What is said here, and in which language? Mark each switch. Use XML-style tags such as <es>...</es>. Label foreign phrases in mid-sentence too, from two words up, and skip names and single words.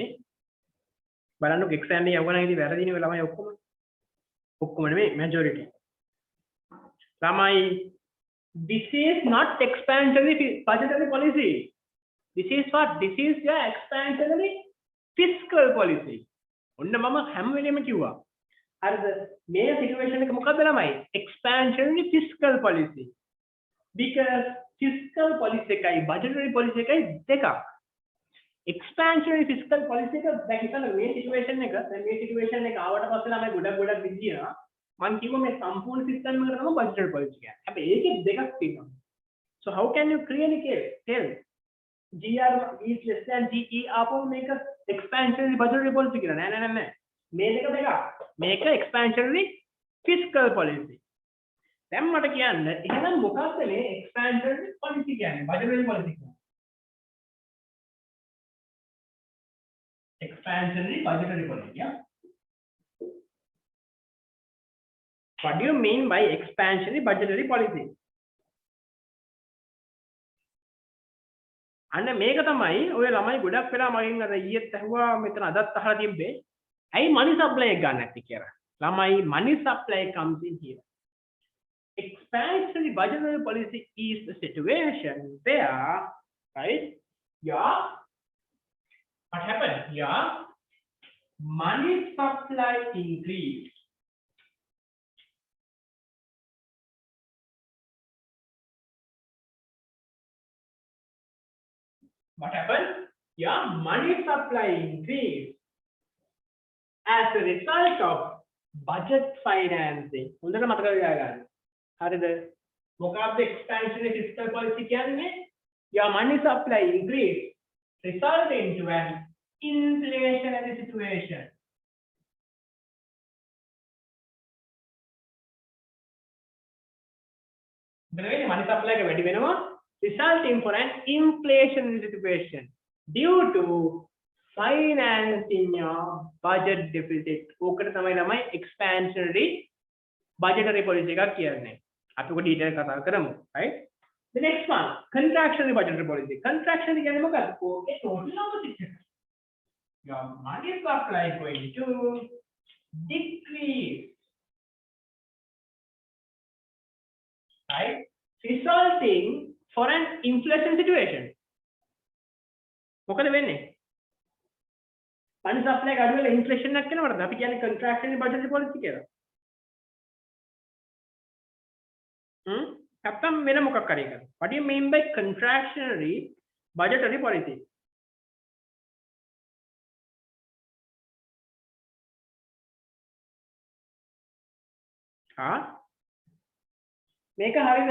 <si>බලන්න එක්සෑම් එකේ යවගන ඉතින් වැරදිනේ ඔය ළමයි ඔක්කොම නෙමෙයි majority.</si> <en>ළමයි this is not expansionary budgetary policy. This is what? This is your expansionary fiscal policy.</en> <si>ඔන්න මම හැම වෙලෙම කිව්වා. හරිද? මේ situation එක මොකක්ද ළමයි?</si> <en>Expansionary fiscal policy. Because fiscal policy එකයි budgetary policy</en> <si>එකයි දෙකක්.</si> <en>Expansionary fiscal policy</en> <si>එක දැන් හිතන්න මේ situation එක දැන් මේ situation එක ආවට පස්සේ ළමයි ගොඩක් විදිනවා. මම කිව්වා මේ සම්පූර්ණ system එකට තමයි</si> <en>budgetary policy</en> <si>කියන්නේ. හැබැයි ඒකේ දෙකක් තියෙනවා.</si> <en>So how can you clearly tell GR is less than GE</en> <si>ආපහු මේක</si> <en>expansionary budgetary policy</en> <si>කියලා නෑ. මේ දෙකක්. මේක</si> <en>expansionary fiscal policy.</en> <si>දැන් මට කියන්න එහෙනම් මොකක්ද මේ</si> <en>expansionary policy</en> <si>කියන්නේ?</si> <en>budgetary policy කියන්නේ. Expansionary budgetary policy, yeah. What do you mean by expansionary budgetary policy?</en> <si>අන්න මේක තමයි ඔය ළමයි ගොඩක් වෙලා මගෙන් අර ඊයේත් ඇහුවා මෙතන අදත් අහලා තිබ්බේ.</si> <en>ඇයි money supply</en> <si>එක ගන්න නැති කියලා.</si> <en>ළමයි money supply comes in here. Expansionary budgetary policy is the situation where, right? Yeah. What happened? Yeah. Money supply increase. What happened? Yeah, money supply increase as a result of budget financing.</en> <si>හොඳට මතක තියාගන්න. හරිද? මොකක්ද</si> <en>expansionary fiscal policy</en> <si>කියන්නේ?</si> <en>Yeah, money supply increase resulting to an inflationary situation. money supply</en> <si>එක වැඩි වෙනවා</si> <en>resulting for an inflationary situation due to financing your budget deficit.</en> <si>ඕකට තමයි ළමයි</si> <en>expansionary budgetary policy</en> <si>එකක් කියන්නේ. අපි ඔක detail කතා කරමු,</si> <en>right? The next one, contractionary budgetary policy.</en> <si>Contractionary කියන්නේ මොකක්ද? ඕකේ</si> <en>total opposite</en> <si>එක.</si> <en>Your money supply going to decrease, right? Resulting for an inflation situation.</en> <si>මොකද වෙන්නේ?</si> <en>money supply</en> <si>එක අඩු වෙලා inflation එකක් වෙනවද? අපි කියන්නේ</si> <en>contractionary budgetary policy</en> <si>කියලා. නැත්තම් වෙන මොකක් හරි එකක්.</si> <en>What do you mean by contractionary budgetary policy?</en> <si>මේක හරියද?</si>